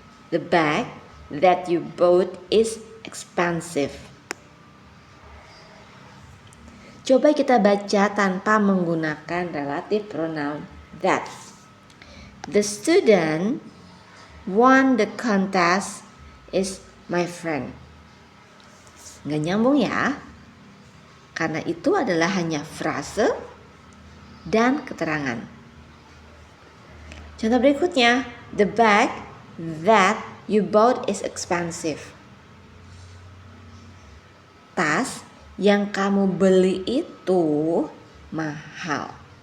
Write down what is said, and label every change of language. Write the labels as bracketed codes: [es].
[en] The bag that you bought is expensive. [id] Coba kita baca tanpa menggunakan relative pronoun that. [en] The student won the contest is my friend. [id] Nggak nyambung ya, karena itu adalah hanya frase dan keterangan. Contoh berikutnya, [en] the bag that you bought is expensive. [id] Tas yang kamu beli itu mahal.